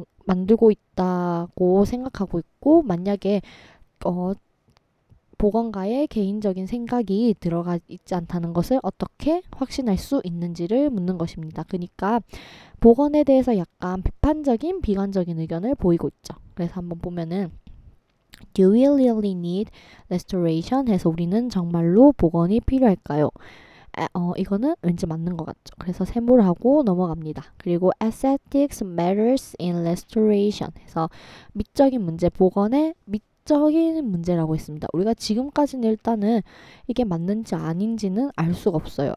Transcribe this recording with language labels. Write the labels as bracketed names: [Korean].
[Korean] 만들고 있다고 생각하고 있고 만약에 보건가의 개인적인 생각이 들어가 있지 않다는 것을 어떻게 확신할 수 있는지를 묻는 것입니다. 그러니까 보건에 대해서 약간 비판적인 비관적인 의견을 보이고 있죠. 그래서 한번 보면은 [English] Do we really need restoration? [Korean] 해서 우리는 정말로 복원이 필요할까요? 이거는 왠지 맞는 것 같죠. 그래서 세모를 하고 넘어갑니다. 그리고 [English] aesthetics matters in restoration [Korean] 해서 미적인 문제, 복원의 미적인 문제라고 했습니다. 우리가 지금까지는 일단은 이게 맞는지 아닌지는 알 수가 없어요.